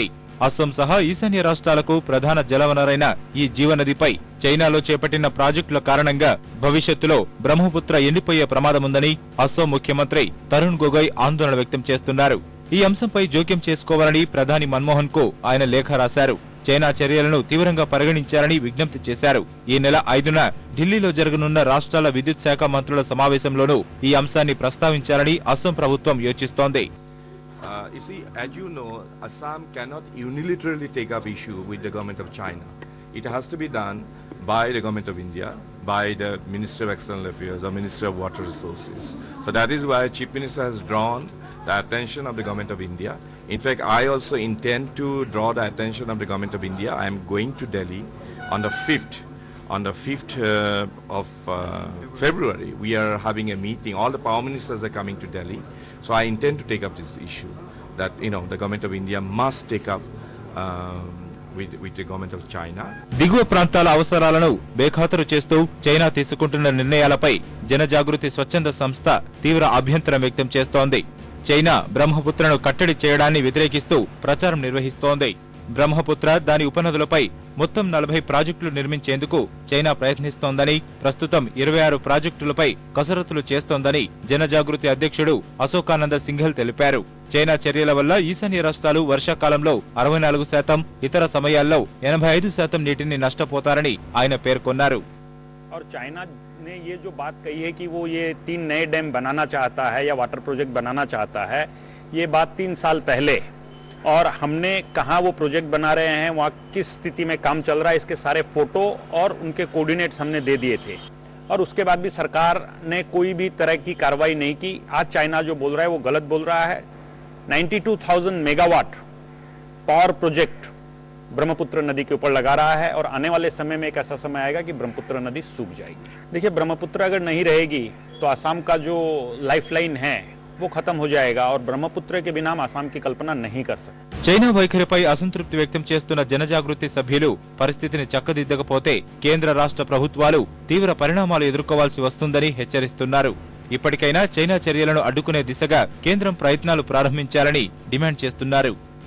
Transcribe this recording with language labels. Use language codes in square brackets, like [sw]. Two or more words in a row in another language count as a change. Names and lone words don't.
[te] అస్సాం సహా ఈశాన్య రాష్ట్రాలకు ప్రధాన జలవనరైన ఈ జీవనదిపై చైనాలో చేపట్టిన ప్రాజెక్టుల కారణంగా భవిష్యత్తులో బ్రహ్మపుత్ర ఎండిపోయే ప్రమాదముందని అస్సాం ముఖ్యమంత్రి తరుణ్ గొగోయ్ ఆందోళన వ్యక్తం చేస్తున్నారు. ఈ అంశంపై జోక్యం చేసుకోవాలని ప్రధాని మన్మోహన్ కు ఆయన లేఖ రాశారు. చైనా చర్యలను తీవ్రంగా పరిగణించాలని విజ్ఞప్తి చేశారు. ఈ నెల 5న ఢిల్లీలో జరగనున్న రాష్ట్రాల విద్యుత్ శాఖ మంత్రుల సమావేశంలోనూ ఈ అంశాన్ని ప్రస్తావించాలని అస్సాం ప్రభుత్వం యోచిస్తోంది. [en] You see, as you know, Assam cannot unilaterally take up issue with the government of China. It has to be done by the government of India, by the Ministry of External Affairs or Ministry of Water Resources. So that is why Chief Minister has drawn the attention of the government of India. In fact, I also intend to draw the attention of the government of India. I am going to Delhi on the 5th. On the 5th of February, we are having a meeting. All the power ministers are coming to Delhi. So I intend to take up this issue that, the government of India must take up with the government of China. [te] దిగువ ప్రాంతాల అవసరాలను బేఖాతరు చేస్తూ చైనా తీసుకుంటున్న నిర్ణయాలపై జనజాగృతి స్వచ్ఛంద సంస్థ తీవ్ర అభ్యంతరం వ్యక్తం చేస్తోంది. చైనా బ్రహ్మపుత్రను కట్టడి చేయడాన్ని వ్యతిరేకిస్తూ ప్రచారం నిర్వహిస్తోంది. బ్రహ్మపుత్ర దాని ఉపనదులపై మొత్తం 40 ప్రాజెక్టులు నిర్మించేందుకు చైనా ప్రయత్నిస్తోందని, ప్రస్తుతం 26 ప్రాజెక్టులపై కసరత్తులు చేస్తోందని జనజాగృతి అధ్యక్షుడు అశోకానంద సింఘల్ తెలిపారు. చైనా చర్యల వల్ల ఈశాన్య రాష్ట్రాలు వర్షాకాలంలో 64%, ఇతర సమయాల్లో 85% నీటిని నష్టపోతారని ఆయన పేర్కొన్నారు. [hi] ने ये जो बात कही है कि वो ये 3 नए डैम बनाना चाहता है या [en] water project [hi] बनाना चाहता है, ये बात 3 साल पहले, और हमने कहाँ वो प्रोजेक्ट बना रहे हैं, वहाँ किस स्थिति में काम चल रहा है, इसके सारे फोटो और उनके कोऑर्डिनेट्स हमने दे दिए थे, और उसके बाद भी सरकार ने कोई भी तरह की कार्रवाई नहीं की. आज चाइना जो बोल रहा है वो गलत बोल रहा है. 92,000 [en] megawatt power project [hi] ब्रह्मपुत्र नदी के ऊपर लगा रहा है, और आने वाले समय में एक ऐसा समय आएगा कि ब्रह्मपुत्र नदी सूख जाएगी. देखिए, ब्रह्मपुत्र अगर नहीं रहेगी तो असम का जो लाइफलाइन है वो खत्म हो जाएगा, और ब्रह्मपुत्र के बिना हम असम की कल्पना नहीं कर सकते. [te] చైనా వైఖరిపై అసంతృప్తి వ్యక్తం చేస్తున్న జనజాగృతి సభ్యులు పరిస్థితిని చక్కదిద్దకపోతే కేంద్ర రాష్ట్ర ప్రభుత్వాలు తీవ్ర పరిణామాలు ఎదుర్కోవాల్సి వస్తుందని హెచ్చరిస్తున్నారు. ఇప్పటికైనా చైనా చర్యలను అడ్డుకునే దిశగా కేంద్రం ప్రయత్నాలు ప్రారంభించాలని డిమాండ్ చేస్తున్నారు.